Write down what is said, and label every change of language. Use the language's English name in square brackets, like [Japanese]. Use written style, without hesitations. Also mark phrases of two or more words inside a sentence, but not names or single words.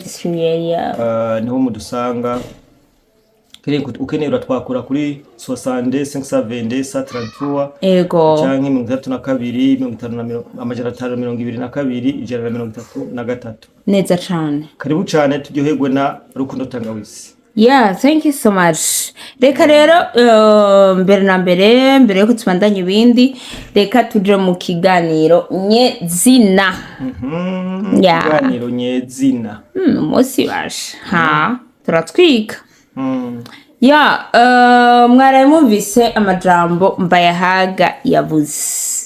[Rundi] Niho mudusanga. Ukeneye uratwakura kuri 60 520 133. Ego. Canke 32 522 133. Neza cyane. Karibu cyane turyoherwe na Rukundo tangawizi. [English] Thank you so much. [Rundi] Reka rero mbere yuko tubandanya ibindi reka tuje mu kiganiro nyezina. Kiganiro nyezina. Musi basha. Turatwika. Mwaraye mumvise amajambo Mbayahaga yavuze.